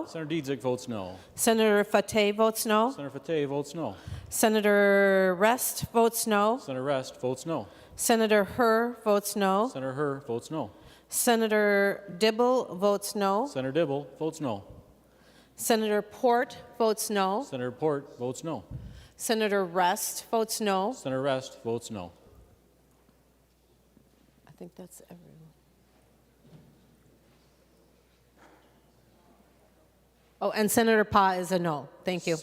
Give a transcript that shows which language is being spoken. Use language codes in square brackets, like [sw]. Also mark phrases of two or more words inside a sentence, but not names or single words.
[en] Senator Dietzick votes no. Senator Fateh votes no. Senator Fateh votes no. Senator Rest votes no. Senator Rest votes no. Senator Herr votes no. Senator Herr votes no. Senator Dibble votes no. Senator Dibble votes no. Senator Port votes no. Senator Port votes no. Senator Rest votes no. Senator Rest votes no. I think that's everyone. Oh, and Senator Pa is a no. Thank you.